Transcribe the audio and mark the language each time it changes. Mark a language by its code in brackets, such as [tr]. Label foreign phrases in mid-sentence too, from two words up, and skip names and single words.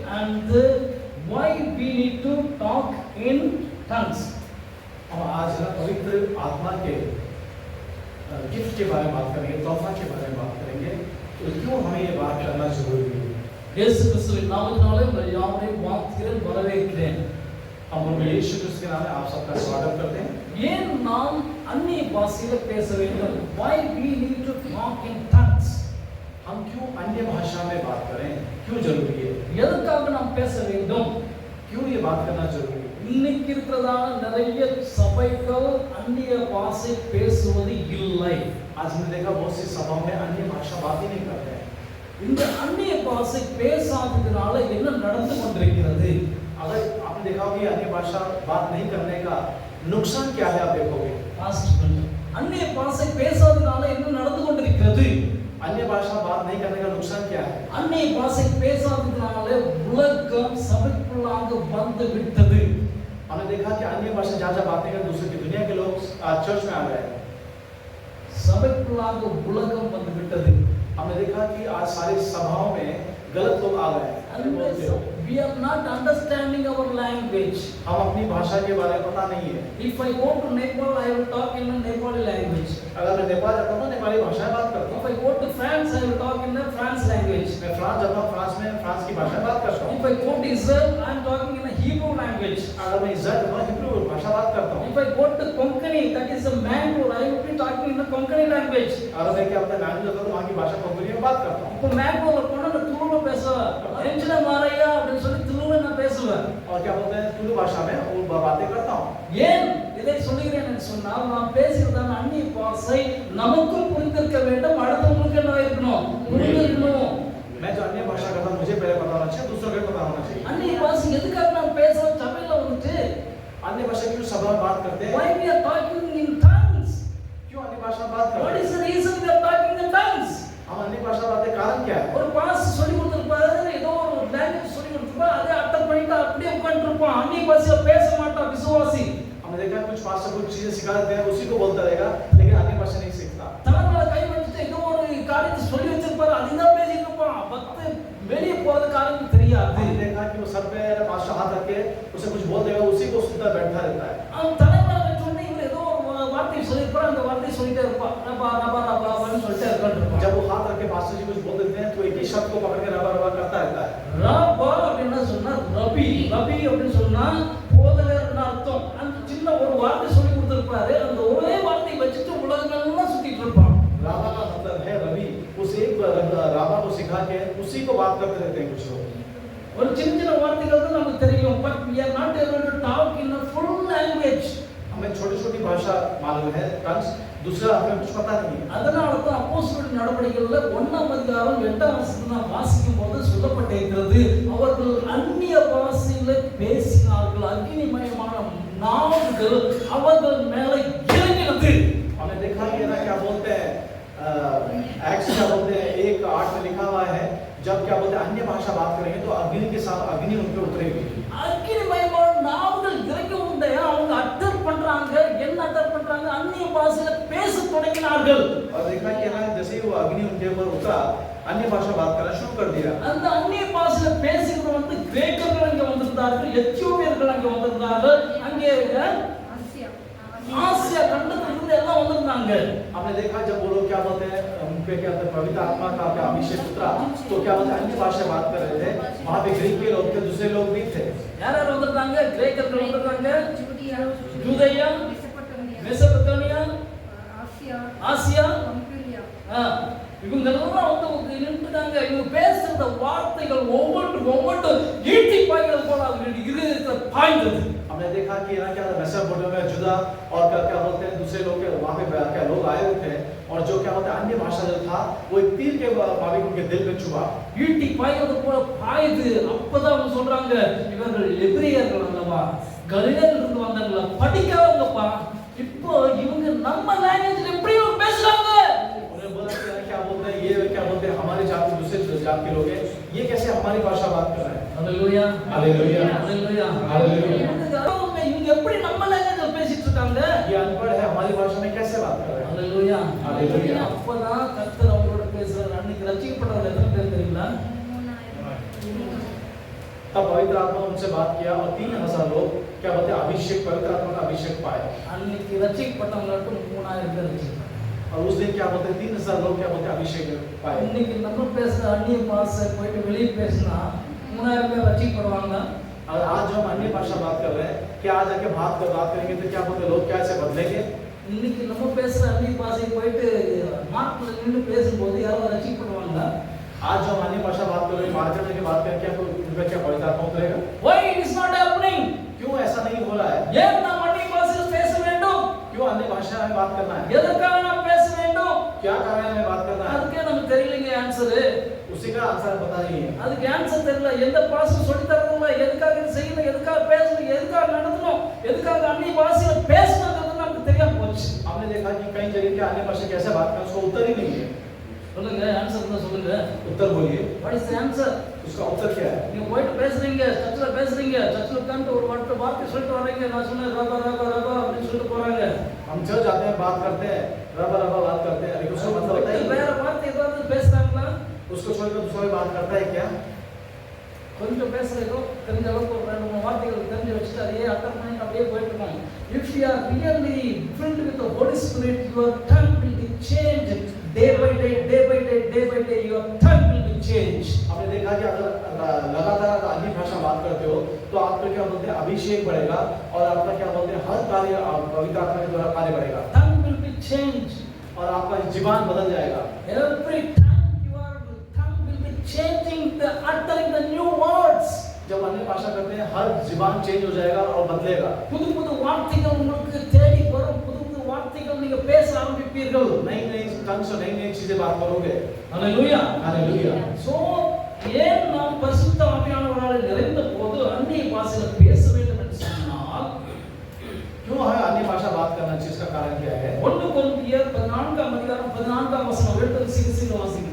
[en] and why we need to talk in tongues. [hi] हम आज ना पवित्र आत्मा के गिफ्ट के बारे में बात करेंगे, तोहफा के बारे में बात करेंगे, तो क्यों हमें ये बात करना जरूरी है। [ta] இயேசு கிறிஸ்துவின் நாமத்தினாலே உங்கள் யாவரையும் வாழ்த்துகிறேன், வரவேற்கிறேன். [hi] हम यीशु क्रिस्त के नाम में आप सबका स्वागत करते हैं। [ta] ஏன் நாம் அந்நிய பாஷையில் பேச வேண்டும்? [en] Why we need to talk in tongues? [hi] हम क्यों अन्य भाषा में बात करें, क्यों जरूरी है, [ta] எதற்காக நாம் பேச வேண்டும்? [hi] क्यों ये बात करना जरूरी है। [ta] இன்னைக்கு இருக்கிறதான நிறைய சபைகள் அந்நிய பாஷை பேசுவது இல்லை. [hi] आज हमने देखा बहुत सी सभाओं में अन्य भाषा बात ही नहीं करते हैं। [ta] இந்த அந்நிய பாஷை பேசாததுனால என்ன நடந்து கொண்டிருக்கிறது? [hi] अगर आपने देखा होगा अन्य भाषा बात नहीं करने का नुकसान क्या है, आप देखोगे। [ta] அந்நிய பாஷை பேசாததுனால என்ன நடந்து கொண்டிருக்கிறது? [hi] अन्य भाषा बात नहीं करने का नुकसान क्या है। [ta] அந்நிய பாஷை பேசாததுனால உலகம் சபைக்குள்ளாக வந்து விட்டது. [hi] हमने देखा कि अन्य भाषा जहाँ बात नहीं कर दूसरे की दुनिया के लोग चर्च में आ गए, [ta] சபைக்குள்ளாக உலகம் வந்து விட்டது. [hi] हमने देखा कि आज सारी सभाओं में गलत लोग आ गए। [en] We are not understanding our language. [hi] हम अपनी भाषा के बारे में पता नहीं है। [en] If I go to Nepal, I will talk in a Nepali language. [hi] अगर मैं नेपाल जाता हूँ नेपाली भाषा में बात करता [en] If [hi] हूँ। [en] I go to France, I will talk in a France language. [hi] मैं फ्रांस जाता हूँ, फ्रांस में फ्रांस की भाषा में बात करता हूँ। [en] If I go to Israel, I am talking in a Hebrew language. [hi] अगर मैं इज़राइल जाता हूँ, हिब्रू भाषा बात करता हूँ। [en] If I go to Konkani, that is a Mangalore, I will be talking in a Konkani language. [hi] अगर मैं क्या अपने मैंगलोर जाता हूँ, वहाँ की भाषा कोंकणी में बात करता हूँ। [ta] இப்போ மேங்களூர்ல போனா நான் துளுல பேசுவேன். [tcy] என்ஜின மாரையா [ta] அப்படினு சொல்லி துளுல நான் பேசுவேன். [hi] और क्या बोलते हैं तुलु भाषा में वो बातें करता हूँ। [ta] ஏன் இதை சொல்கிறேன் என்று சொன்னால் நாம் பேசுறதான அந்நிய பாஷை நமக்கும் புரிந்திருக்க வேண்டும், அடுத்தவங்களுக்கு என்ன இருக்கணும், புரிந்திருக்கணும். [hi] मैं जो अन्य भाषा करता हूँ मुझे पहले पता होना चाहिए, दूसरों को भी पता होना चाहिए। [ta] அந்நிய பாஷை எதுக்காக நாம் பேசுறோம் சபையில வந்துட்டு? [hi] अन्य भाषा क्यों सभा में बात करते हैं? [en] Why we are talking in tongues? [hi] क्यों अन्य भाषा बात करते [en] What [hi] हैं? [en] is the reason we are talking in tongues? [hi] हम अन्य भाषा बातें कारण क्या है? [ta] ஒரு பாஸ் சொல்லி கொடுத்திருப்பாரு, ஏதோ ஒரு லாங்குவேஜ் சொல்லி கொடுத்திருப்பாரு, அதை அட்டெண்ட் பண்ணிட்டு அப்படியே உட்கார்ந்திருப்பான். அந்நிய பாஷையில பேச மாட்டான் விசுவாசி. [hi] हमने देखा कुछ पास्टर कुछ चीजें सिखा देते हैं, उसी को बोलता रहेगा, लेकिन अन्य भाषा नहीं सीखता। [ta] தலைமையில கை வச்சுட்டு ஏதோ ஒரு காரியத்தை சொல்லி வச்சிருப்பாரு, அதுதான் பேசிட்டு இருப்பான். பத்து வெளியே போறது காரியம் தெரியாது. [hi] हमने देखा कि वो सर पे पास्टर हाथ रख के उसे कुछ बोल देगा, उसी को सुनता बैठा रहता है। [ta] அவன் தலைமையில வச்சோடனே இவர் ஏதோ ஒரு வார்த்தை சொல்லியிருப்பாரு, அந்த வார்த்தையை சொல்லிட்டே இருப்பான். ரபா ரபா ரபா அப்படின்னு சொல்லிட்டே இருக்கான். [hi] जब वो हाथ रख के पास्टर जी कुछ बोल देते हैं, तो एक ही शब्द को पकड़ के रबा रबा करता रहता है। [ta] ரபா அப்படின்னா சொன்னா ரபி, ரபி அப்படின்னு சொன்னா போதகர்னு அர்த்தம். அந்த சின்ன ஒரு வார்த்தை சொல்லி கொடுத்திருப்பாரு, அந்த ஒரே வார்த்தையை வச்சுட்டு உலகமெல்லாம் சுத்திட்டு இருப்பான். [hi] राबा का मतलब है रवि, उस एक राबा को सिखा के उसी को बात करते रहते हैं कुछ लोग। [ta] ஒரு சின்ன சின்ன வார்த்தைகள் தான் நமக்கு தெரியும், [en] but we are not able to talk in a full language. [hi] हमें छोटी-छोटी भाषा मालूम है, टंग्स, दूसरा हमें कुछ पता नहीं है। [ta] அதனால தான் அப்போஸ்தலர் நடவடிக்கைகள்ல 1ஆம் அதிகாரம் 8ஆம் வசனத்தை நாம் வாசிக்கும் போது சொல்லப்பட்டிருக்கிறது, அவர்கள் அந்நிய பாஷையிலே பேசினார்கள், அக்கினிமயமான நாவுகள் அவர்கள் மேலே இறங்கினது. [hi] हमने देखा कि ना क्या बोलते हैं, एक्ट्स क्या बोलते हैं 1:8 में लिखा हुआ है, जब क्या बोलते हैं अन्य भाषा बात करेंगे तो अग्नि के साथ अग्नि उन पे उतरेगी। [ta] அக்கினிமயமான நாவுகள் இறங்கி உண்டையா அவங்க அட்டர் பண்றாங்க. என்ன அட்டர் பண்றாங்க? அந்நிய பாஷையில பேச தொடங்கினார்கள். [hi] और देखा कि ना जैसे ही वो अग्नि उनके ऊपर उतरा, अन्य भाषा बात करना शुरू कर दिया। [ta] அந்த அந்நிய பாஷையில பேசிக்கிட்டு வந்து கிரேக்கர்கள் அங்கே வந்திருந்தார்கள், எத்தியோப்பியர்கள் அங்கே வந்திருந்தார்கள், அங்கே ஆசியா கண்டத்திலிருந்து எல்லாம் வந்திருந்தாங்க. [hi] हमने देखा जब वो लोग क्या बोलते हैं उन पे क्या बोलते हैं पवित्र आत्मा का क्या अभिषेक उतरा, तो क्या बोलते हैं अन्य भाषा बात कर रहे थे, वहाँ पे ग्रीक के लोग थे, दूसरे लोग भी थे। [ta] யார் யார் வந்திருந்தாங்க? கிரேக்கர்கள் வந்திருந்தாங்க, யூதேயா, மெசபத்தோனியா, ஆசியா, இவங்க எல்லாம் வந்து நின்றுட்டாங்க. இவங்க பேசுற வார்த்தைகள் ஒவ்வொன்றும் ஈட்டி பாய்கள் போல அவர்களுடைய இதயத்துல பாய்ந்தது. [hi] हमने देखा कि ना क्या मेसोपोटामिया, जुदा और क्या बोलते हैं दूसरे लोग के वहाँ पे क्या लोग आए हुए थे, और जो क्या बोलते हैं अन्य भाषा जो था वो एक तीर के माफिक उनके दिल में छुआ। [ta] ஈட்டி பாய்வது போல பாயுது. அப்பதான் அவங்க சொல்றாங்க, இவர்கள் எபிரேயர்கள் அல்லவா, கலிலேயில இருந்து வந்தாங்களா, படிக்காதவங்கப்பா. இப்போ இவங்க நம்ம லாங்குவேஜ்ல எப்படி பேசுறாங்க? [hi] उन्हें बोला कि क्या बोलते हैं ये क्या बोलते हैं हमारी जात के दूसरे जात के लोग हैं, ये कैसे हमारी भाषा बात कर रहे हैं। हालेलुया हालेलुया हालेलुया हालेलुया। [ta] இவங்க எப்படி நம்ம லாங்குவேஜ்ல பேசிட்டு இருக்காங்க? [hi] ये अनपढ़ है, हमारी भाषा में कैसे बात कर रहे हैं। हालेलुया हालेलुया। [ta] அப்பதான் கர்த்தர் அவங்களோட பேசுறாரு. அன்னைக்கு ரட்சிக்கப்பட்டவங்க எத்தனை பேர் தெரியுங்களா? [hi] तब पवित्र आत्मा ने उनसे बात किया और 3000 लोग क्या बोलते हैं अभिषेक, पवित्र आत्मा का अभिषेक पाए। [ta] அன்னைக்கு ரட்சிக்கப்பட்டவங்களுக்கு 3000 பேர் ரட்சிக்கப்பட்டாங்க. [hi] और उस दिन क्या बोलते हैं 3000 लोग क्या बोलते हैं अभिषेक पाए। [ta] இன்னைக்கு நம்ம பேசுற அந்நிய பாஷை போயிட்டு வெளியே பேசினா 3000 பேர் ரட்சிக்கப்படுவாங்க. [hi] और आज जो हम अन्य भाषा बात कर रहे हैं, क्या आज आके बात करेंगे तो क्या बोलते हैं लोग क्या ऐसे बदलेंगे? [ta] இன்னைக்கு நம்ம பேசுற அந்நிய பாஷை போயிட்டு மார்க்கெட்ல நின்று பேசும்போது யாரோ ரட்சிக்கப்படுவாங்க. [hi] आज जो हम अन्य भाषा बात कर रहे हैं, मार्केट में की बात करें, क्या उनका क्या पवित्र आत्मा उतरेगा? [en] Why it is not happening? [hi] क्यों ऐसा नहीं हो रहा है? [ta] ஏன் நாம் அந்நிய பாஷையில் பேச வேண்டும்? [hi] क्यों अन्य भाषा में बात करना है? [ta] எதற்காக நாம் பேச வேண்டும்? [hi] क्या कारण में बात करना है? [ta] அதுக்கே நமக்கு தெரியலங்க ஆன்சர். [hi] उसी का आंसर पता नहीं है। [ta] அதுக்கு ஆன்சர் தெரியல. எந்த பாஸ்டர் சொல்லி தரல, எதுக்காக இது செய்யணும், எதுக்காக பேசணும், எதுக்காக நடத்தணும், எதுக்காக அந்நிய பாஷையில பேசணும்ன்றது நமக்கு தெரியாம போச்சு. [hi] हमने देखा कि कई जगह के अन्य भाषा कैसे बात करें, उसको उत्तर ही नहीं है। [ta] சொல்லுங்க ஆன்சர் தான் சொல்லுங்க. [hi] उत्तर बोलिए, [en] What is the answer? [hi] उसका उत्तर क्या है? [ta] நீங்க போயிட்டு பேசுறீங்க, சர்ச்சில் உட்கார்ந்து ஒரு வார்த்தை சொல்லிட்டு வர்றீங்க. நான் சொன்னேன் ரபா ரபா ரபா அப்படின்னு சொல்லிட்டு போறாங்க. [hi] हम चर्च जाते हैं, बात करते हैं, रबा रबा बात करते हैं, लेकिन उसका मतलब होता है [ta] வேற வார்த்தை ஏதாவது பேசுறாங்களா? [hi] उसको छोड़कर दूसरा बात करता है क्या? [ta] கொஞ்சம் பேசுறதோ தெரிஞ்ச அளவுக்கு ஒரு 2-3 வார்த்தைகள் தெரிஞ்சு வச்சுட்டு அதையே அட்டர் பண்ணிட்டு அப்படியே போயிட்டு இருக்கோம். [en] If you are really filled with the Holy Spirit, your tongue will be changed day by day, day by day, day by day. Your tongue will be changed. [hi] हमने देखा कि अगर लगातार अन्य भाषा बात करते हो तो आपका क्या बोलते हैं अभिषेक बढ़ेगा और आपका क्या बोलते हैं हर कार्य पवित्र आत्मा के द्वारा कार्य बढ़ेगा [en] Tongue will be changed. [hi] और आपका जीवन बदल जाएगा। [en] Every time your tongue will be changing, uttering the new words. [hi] जब अन्य भाषा करते हैं हर जीवन चेंज हो जाएगा और बदलेगा। [ta] புது புது வார்த்தைகள் உங்களுக்கு தேடி வரும். புது புது வார்த்தைகள் நீங்க பேச ஆரம்பிப்பீர்கள். [hi] नई नई ढंग से नई नई चीजें बात करोगे। [ta] ஹalleluya. [hi] हालेलुया। [ta] சோ ஏன் நாம் பரிசுத்த ஆவியானவரால் நிறைந்த போது அந்நிய பாஷையில் பேச வேண்டும் என்று சொன்னால் [hi] क्यों हमें अन्य भाषा बात करना चाहिए, इसका कारण क्या है? [ta] 1 கொரிந்தியர் 14ஆம் அதிகாரம் 14ஆம் வசனம் எடுத்து சீக்கிரம் வாசிங்க.